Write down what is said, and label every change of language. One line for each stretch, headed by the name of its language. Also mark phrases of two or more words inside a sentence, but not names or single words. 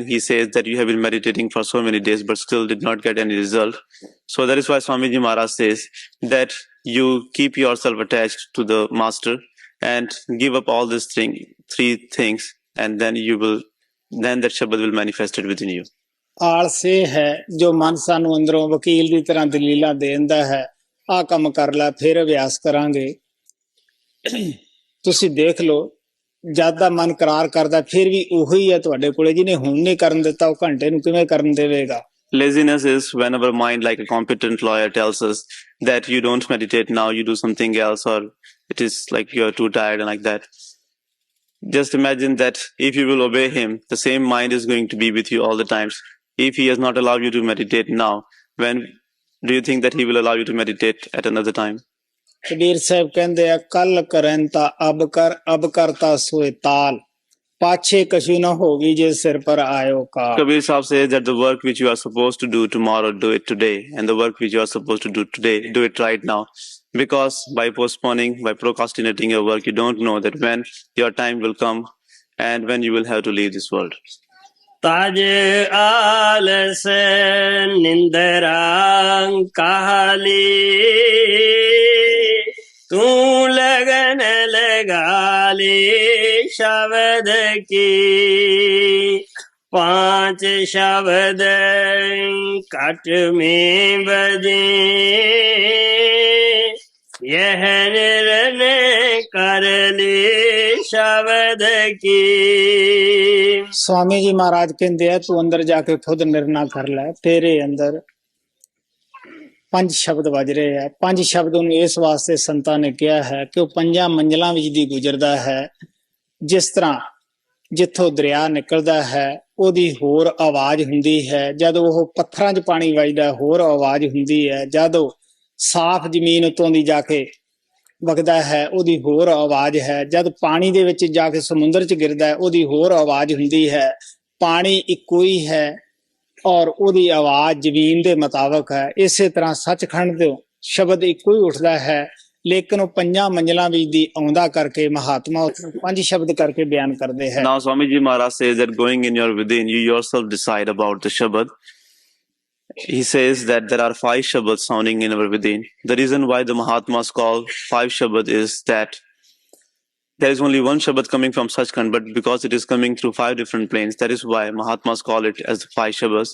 English: He says that you have been meditating for so many days but still did not get any result. So that is why Swamiji Maharaj says that you keep yourself attached to the master and give up all these three things, and then that Shabad will manifest it within you.
Punjabi: ਆਲਸ ਇਹ ਹੈ ਜੋ ਮਨ ਸਾਨੂੰ ਅੰਦਰੋਂ ਵਕੀਲ ਦੀ ਤਰ੍ਹਾਂ ਦਲੀਲਾਂ ਦੇ ਦਿੰਦਾ ਹੈ, ਆਹ ਕੰਮ ਕਰ ਲੈ ਫਿਰ ਅਭਿਆਸ ਕਰਾਂਗੇ। ਤੁਸੀਂ ਦੇਖ ਲਓ, ਜਦ ਦਾ ਮਨ ਕਰਾਰ ਕਰਦਾ ਫਿਰ ਵੀ ਉਹੀ ਹੈ ਤੁਹਾਡੇ ਕੋਲੇ। ਜਿਹਨੇ ਹੁਣ ਨਹੀਂ ਕਰਨ ਦਿੱਤਾ ਉਹ ਘੰਟੇ ਨੂੰ ਕਿਵੇਂ ਕਰਨ ਦੇਵੇਗਾ?
English: Laziness is when our mind, like a competent lawyer, tells us that you don't meditate now, you do something else, or it is like you're too tired and like that. Just imagine that if you will obey him, the same mind is going to be with you all the times. If he has not allowed you to meditate now, when do you think that he will allow you to meditate at another time?
Punjabi: ਕਬੀਰ ਸਾਹਿਬ ਕਹਿੰਦੇ ਆ,
Hindi: कल करन तां अब करता सोए ताल, पाछे कछू ना होगी जे सिर पर आइओ काल।
English: Kabir Sahib says that the work which you are supposed to do tomorrow, do it today, and the work which you are supposed to do today, do it right now. Because by postponing, by procrastinating your work, you don't know that when your time will come and when you will have to leave this world.
Punjabi: ਤਜ ਆਲਸ ਨਿੰਦਰਾਂ ਕਾਲੀ, ਤੂੰ ਲਗਨ ਲਗਾ ਲੈ ਸ਼ਬਦ ਕੀ।
Hindi: पांच शब्द कट में बजे, यह निर्णय कर ले शब्द की। स्वामी जी महाराज कहते हैं, तू अंदर जाके खुद निर्णय कर ले।
Punjabi: ਤੇਰੇ ਅੰਦਰ ਪੰਜ ਸ਼ਬਦ ਵੱਜ ਰਹੇ ਹੈਂ। ਪੰਜ ਸ਼ਬਦ ਉਨ੍ਹੇਂ ਇਸ ਵਾਸਤੇ ਸੰਤਾਂ ਨੇ ਕਿਹਾ ਹੈ ਕਿ ਉਹ ਪੰਜਾਂ ਮੰਜ਼ਿਲਾਂ ਵਿਚ ਦੀ ਗੁਜ਼ਰਦਾ ਹੈ। ਜਿਸ ਤਰ੍ਹਾਂ ਜਿੱਥੋਂ ਦਰਿਆ ਨਿਕਲਦਾ ਹੈ ਉਹਦੀ ਹੋਰ ਆਵਾਜ਼ ਹੁੰਦੀ ਹੈ, ਜਦ ਉਹ ਪੱਥਰਾਂ 'ਚ ਪਾਣੀ ਵੱਜਦਾ ਹੋਰ ਆਵਾਜ਼ ਹੁੰਦੀ ਹੈ, ਜਦ ਉਹ ਸਾਫ਼ ਜ਼ਮੀਨ ਉੱਤੋਂ ਦੀ ਜਾ ਕੇ ਵਗਦਾ ਹੈ ਉਹਦੀ ਹੋਰ ਆਵਾਜ਼ ਹੈ, ਜਦ ਪਾਣੀ ਦੇ ਵਿੱਚ ਜਾ ਕੇ ਸਮੁੰਦਰ 'ਚ ਗਿਰਦਾ ਉਹਦੀ ਹੋਰ ਆਵਾਜ਼ ਹੁੰਦੀ ਹੈ। ਪਾਣੀ ਇੱਕੋ ਹੀ ਹੈ ਔਰ ਉਹਦੀ ਆਵਾਜ਼ ਜ਼ਮੀਨ ਦੇ ਮੁਤਾਬਕ ਹੈ। ਇਸੇ ਤਰ੍ਹਾਂ ਸੱਚਖੰਡ ਤੋਂ ਸ਼ਬਦ ਇੱਕੋ ਹੀ ਉੱਠਦਾ ਹੈ, ਲੇਕਿਨ ਉਹ ਪੰਜਾਂ ਮੰਜ਼ਲਾਂ ਵਿੱਚ ਦੀ ਆਉਂਦਾ ਕਰਕੇ ਮਹਾਤਮਾ ਪੰਜ ਸ਼ਬਦ ਕਰਕੇ ਬਿਆਨ ਕਰਦੇ ਹੈ।
English: Now Swami Ji Maharaj says that going in your within, you yourself decide about the Shabad. He says that there are 5 Shabads sounding in our within. The reason why the Mahatmas call 5 Shabad is that there is only one Shabad coming from Sachkhand, but because it is coming through 5 different planes, that is why Mahatmas call it as the 5 Shabads.